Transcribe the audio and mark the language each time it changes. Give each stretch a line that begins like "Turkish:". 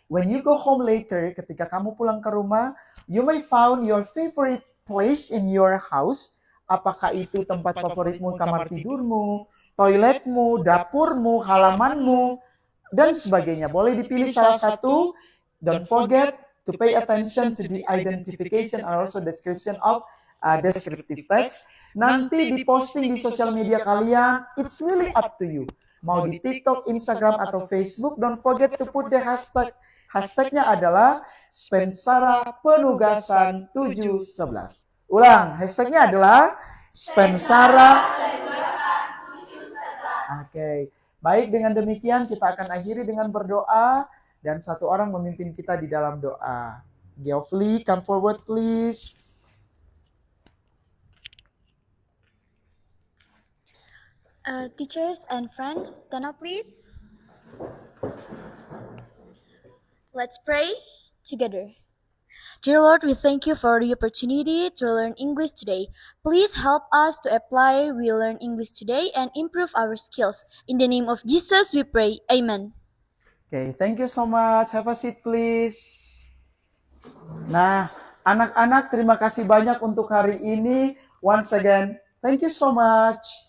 English: When you go home later,
Indonesian: ketika kamu pulang ke rumah,
English: you may found your favorite place in your house.
Indonesian: Apakah itu tempat favoritmu, kamar tidurmu, toiletmu, dapurmu, halamanmu, dan sebagainya. Boleh dipilih salah satu.
English: Don't forget to pay attention to the identification and also description of descriptive text.
Indonesian: Nanti diposting di sosial media kalian,
English: it's really up to you.
Indonesian: Mau di
English: TikTok, Instagram, atau Facebook, don't forget to put the hashtag.
Indonesian: Hashtagnya adalah Spensara Penugasan 711. Ulang, hashtagnya adalah Spensara. Oke, baik, dengan demikian kita akan akhiri dengan berdoa dan satu orang memimpin kita di dalam doa.
English: Geoffrey, come forward please. Teachers and friends, stand up please. Let's pray together. Dear Lord, we thank you for the opportunity to learn English today. Please help us to apply we learn English today and improve our skills. In the name of Jesus we pray. Amen. Okay, thank you so much. Have a seat please.
Indonesian: Nah, anak-anak terima kasih banyak untuk hari ini.
English: Once again, thank you so much.